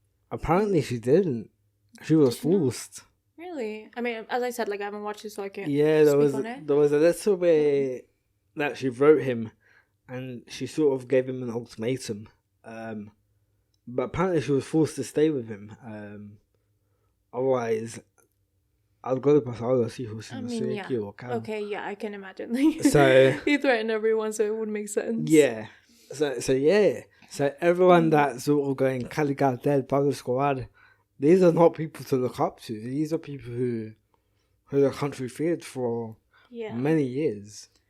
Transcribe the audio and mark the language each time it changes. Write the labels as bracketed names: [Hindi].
[English] Apparently she didn't. She was forced. Really? I mean, as I said, like, I haven't watched it, so I can't speak on it. There was a little bit that she wrote him, and she sort of gave him an ultimatum. But apparently she was forced to stay with him. Otherwise, [Spanish] algo le pasaba a los hijos. [English] I mean, yeah. Okay, yeah, I can imagine. So he threatened everyone, so it would make sense. Yeah. So everyone that's sort of going Cali Cartel, Pablo Escobar, these are not people to look up to. These are people who the country feared for many years.